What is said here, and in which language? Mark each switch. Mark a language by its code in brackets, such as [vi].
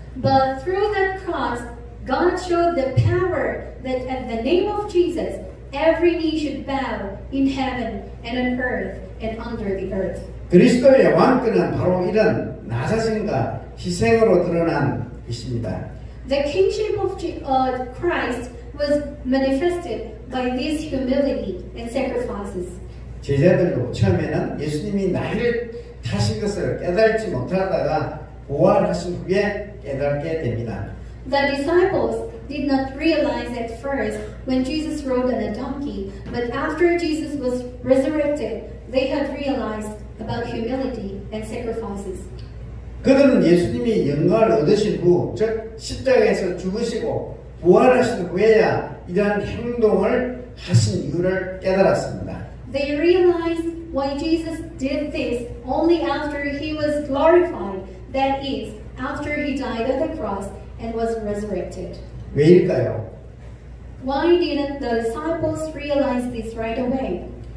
[en] But through that cross, God showed the power that at the name of Jesus, every knee should bow in heaven and on earth and under the earth. [ko] 그리스도의 왕권은 바로 이런 나 자신과 희생으로 드러난 것입니다. [en] The kingship of Christ was manifested by this humility and sacrifices. [ko] 제자들도 처음에는 예수님이 나귀를 타신 것을 깨달지 못하다가 부활하신 후에 깨닫게 됩니다. [en] The disciples did not realize at first when Jesus rode on a donkey, but after Jesus was resurrected, they had realized about humility and sacrifices. [ko] 그들은 예수님이 영광을 얻으신 후, 즉 십자가에서 죽으시고 부활하신 후에야 이러한 행동을 하신 이유를 깨달았습니다. [en] They realized why Jesus did this only after he was glorified, that is, after he died on the cross and was resurrected. [ko] 왜일까요? [en] Why didn't the disciples realize this right away?